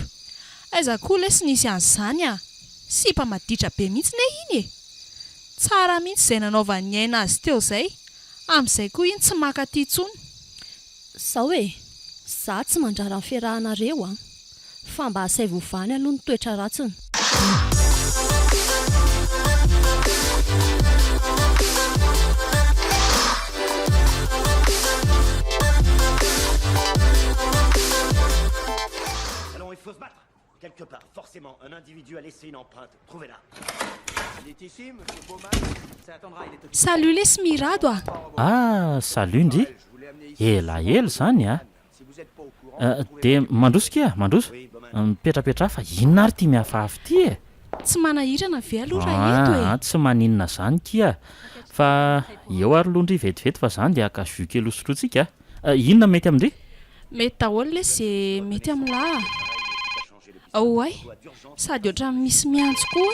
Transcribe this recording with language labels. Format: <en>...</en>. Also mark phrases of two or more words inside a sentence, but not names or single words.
<mg>Aiza koa lesy nisy an'izany sipa maditra be mihitsy ne iny e. Tsara mihitsy izay nanaovan'ny aina azy teo izay. Amin'izay koa iny tsy makaty intsony. Sao e, za tsy mandrara ny fiarahanareo fa mba asay vovany aloha ny toetra ratsiny.</mg> <fr>Il faut se battre. Quelque part, forcément, un individu a laissé une empreinte. Trouvez-la. Il est ici, monsieur Bowman. Ça attendra, il est occupé.</fr> <mg>Salut lesy mirado Salut ndry. Elaela zany</mg> <fr>Si vous n'êtes pas au courant,</fr> <mg>dia mandroso kia mandroso. Mipetrapetra fa inona ary ty miafafy ty e. Tsy manahirana ve aloha raha eto e. Tsy maninona zany kia. Fa eo ary loha ndry vetivety fa zany dia aka jus kely hosotrotsika. Inona mety amindry? Mety daholo lesy mety amin'lahy. Ay, sady ohatran misy miantso koa.</mg>